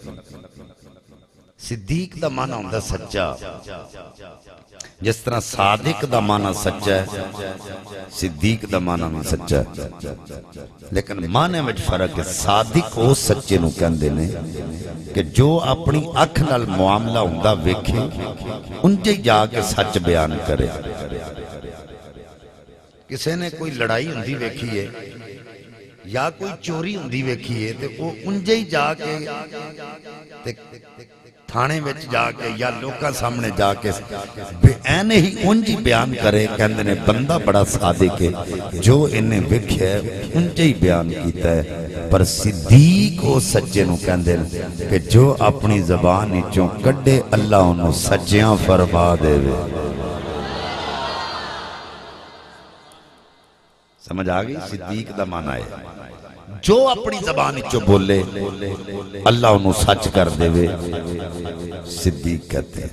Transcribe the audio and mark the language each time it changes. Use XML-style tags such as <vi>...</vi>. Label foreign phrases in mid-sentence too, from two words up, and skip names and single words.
<pa>صدیق دا معنی ہوندہ سچا، جس طرح صادق دا معنی سچا ہے، صدیق دا معنی نہ سچا ہے، لیکن معنی میں فرق ہے۔ صادق او سچے نو کہندے نے کہ جو اپنی اکھ نال معاملہ ہوندہ ویکھے انجے جا کے سچ بیان کرے۔ کسے نے کوئی لڑائی ہوندی ویکھی ہے یا کوئی چوری ہوندی ویکھی ہے تے وہ انجے ہی جا کے تھانے وچ جا کے یا لوکاں سامنے جا کے اینے ہی انجی بیان کرے، کہندے نے بندہ بڑا صادق ہے، جو انہیں ویکھیا ہے انجے ہی بیان کیتا ہے۔ پر صدیق او سچے نو کہندے نے کہ جو اپنی زبان وچوں کڈے اللہ انہوں سچیاں فرما دے وے۔ سمجھ آگئی؟ صدیق دا معنی ہے جو اپنی زبان چو بولے اللہ انہوں سچ کر دے وے، صدیق</pa> <ur>کہتے ہیں۔</ur>